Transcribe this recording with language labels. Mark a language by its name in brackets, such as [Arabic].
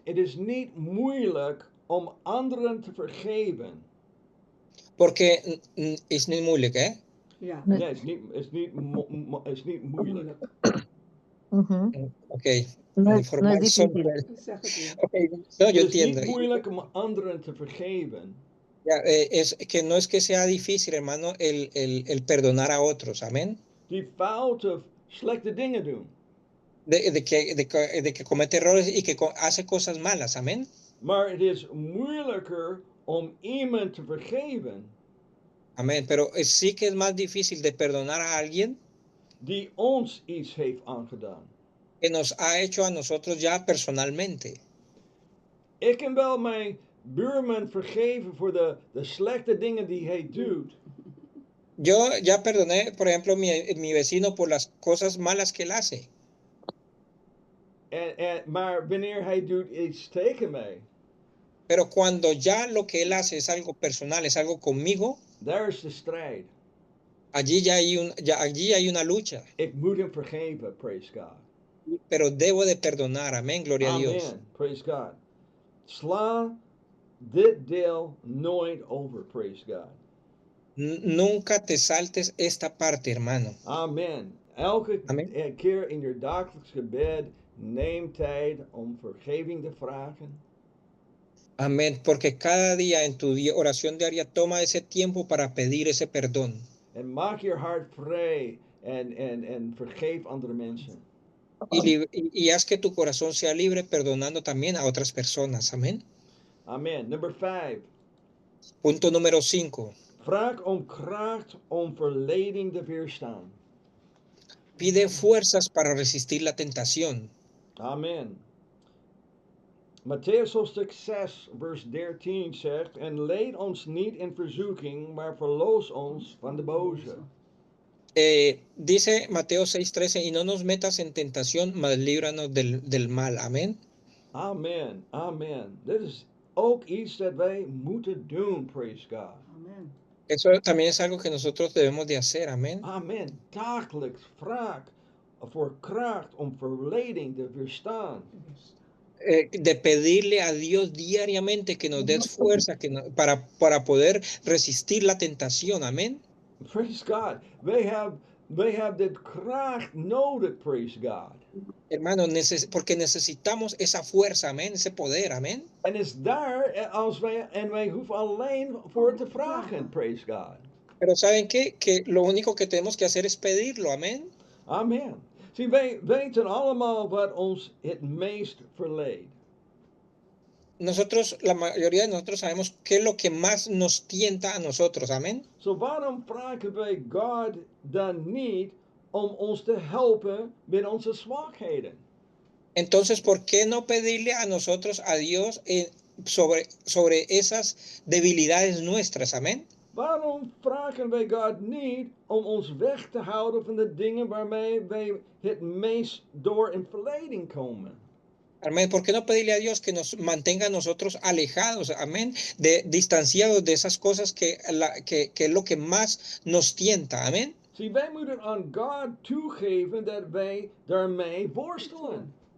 [Dutch] het is niet moeilijk om anderen te vergeven. [Spanish] Porque [Dutch] is niet moeilijk, hè? Ja, Nee, het is niet moeilijk. moeilijk. Oké. [Spanish] No es [Dutch] Voor mij soms [Spanish] difícil. [Dutch] wel. Zeg het weer. [Spanish] Oké, no, [Dutch] Het [Spanish] yo [Dutch] is niet [Spanish] entiendo. [Dutch] moeilijk om anderen te vergeven. [Spanish] Ya, es que no es que sea difícil, hermano, el perdonar a otros, amén. [Dutch] Die foute, slechte dingen doen. [Spanish] De que comete errores y que hace cosas malas, amén. [Dutch] Maar het is moeilijker om iemand te vergeven [Spanish] Amén. Pero sí que es más difícil de perdonar a alguien [Dutch] die ons iets heeft aangedaan. [Spanish] que nos ha hecho a nosotros ya personalmente. [Dutch] Ik kan wel mijn buurman vergeven voor de slechte dingen die hij doet. [Spanish] Yo ya perdoné, por ejemplo, mi vecino por las cosas malas que él hace. [Dutch] Maar wanneer hij doet iets tegen mij, [Spanish] Pero cuando ya lo que él hace es algo personal, es algo conmigo, [Dutch] daar is de strijd. [Spanish] allí allí hay una lucha. [Dutch] Ik moet hem vergeven, [English] praise God. [Spanish] Pero debo de perdonar, amén, gloria a Dios. [English] Amen, praise God. [Dutch] Sla dit deel nooit over, [English] praise God. [Spanish] Nunca te saltes esta parte, hermano. [Dutch] Amen. Elke Amen. keer in je dagelijks gebed neem tijd om vergeving te vragen. [Spanish] Amén, porque cada día en tu oración diaria toma ese tiempo para pedir ese perdón. [Dutch] En maak je hart vrij en vergeef andere mensen. [Spanish] Y haz que tu corazón sea libre perdonando también a otras personas. Amén. [Dutch] Amen. Nummer 5. [Spanish] Punto número 5. [Dutch] Vraag om kracht om verleiding te weerstaan. [Spanish] Pide fuerzas para resistir la tentación. [Dutch] Amen. Matthäus hoofdstuk 6, vers 13 zegt: En leid ons niet in verzoeking, maar verloos ons van de boze. [Spanish] Dice Mateo 6:13, y no nos metas en tentación, mas líbranos del mal. Amén. [Dutch] Amen, amen. Dit is ook iets dat wij moeten doen, [English] praise God. [Dutch] Amen. [Spanish] Eso también es algo que nosotros debemos de hacer. Amén. [Dutch] Amen. Dagelijks vraag voor kracht om verleiding te weerstaan. [Spanish] De pedirle a Dios diariamente que nos des fuerza para poder resistir la tentación. Amén. [English] Praise God. [Dutch] Wij hebben dit kracht nodig, [English] praise God. [Spanish] Hermano, porque necesitamos esa fuerza, amén, ese poder, amén. [Dutch] En is daar als wij hoeven alleen voor te vragen, [English] praise God. [Spanish] Pero ¿saben qué? Que lo único que tenemos que hacer es pedirlo, amén. [Dutch] Amen. Zie, wij weten allemaal wat ons het meest verleidt. [Spanish] Nosotros, la mayoría de nosotros sabemos qué es lo que más nos tienta a nosotros, amén. [Dutch] So waarom vragen wij God dan niet om ons te helpen met onze zwakheden? [Spanish] Entonces, ¿por qué no pedirle a nosotros, a Dios, sobre esas debilidades nuestras, amén? [Dutch] Waarom vragen wij God niet om ons weg te houden van de dingen waarmee wij het meest door in verleiding komen? [Spanish] Amén. ¿Por qué no pedirle a Dios que nos mantenga a nosotros alejados, amén, distanciados de esas cosas que es lo que más nos tienta, amén? [Dutch] Zie, wij moeten aan God toegeven dat wij daarmee worstelen.